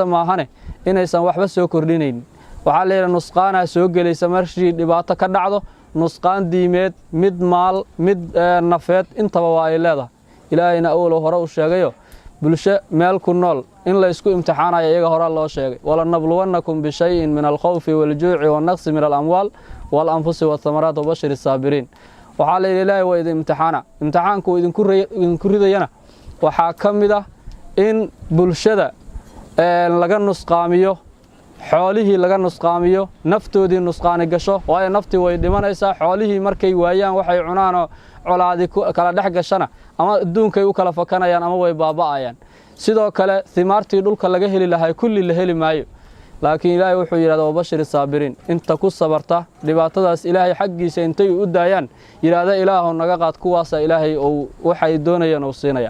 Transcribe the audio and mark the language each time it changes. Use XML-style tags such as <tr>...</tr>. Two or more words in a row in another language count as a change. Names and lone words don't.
<so>maahane inaysan waxba soo kordhinayn waxa leeyahay nusqaana soo galaysa markii dhibaato ka dhacdo nusqaan diimeed mid maal mid nafeed intaba waa ay leedahay ilaahayna awlo hore u sheegayo bulsho meel ku nool in la isku imtixaanayo iyaga hore loo sheegay</so> <ar>ولنبلونكم بشيء من الخوف والجوع ونقص من الأموال والأنفس والثمرات وبشر الصابرين</ar> <so>waxa leeyahay ilaahay waa idin imtixaana imtixaanku idinku ridayana waxa kamid ah in bulshada laga nusqaamiyo xoolihii laga nusqaamiyo naftoodii nusqaani gasho waayo naftii way dhimanaysaa xoolihii markay waayaan waxay cunaan oo colaadi kala dhex gashana ama adduunkay u kala fakanayaan ama way baaba'ayaan sidoo kale thimaartii dhulka laga heli lahaa kulli la heli maayo laakiin Ilaahay wuxuu yiraahdaa</so> <ar>بشر الصابرين</ar> <so>inta ku sabarta dhibaatadaas Ilaahay xaqiisa intay u daayaan yiraahdaa Ilaahu naga qaad kuwaas Ilaahay oo waxay doonayaan oo siinaya</so>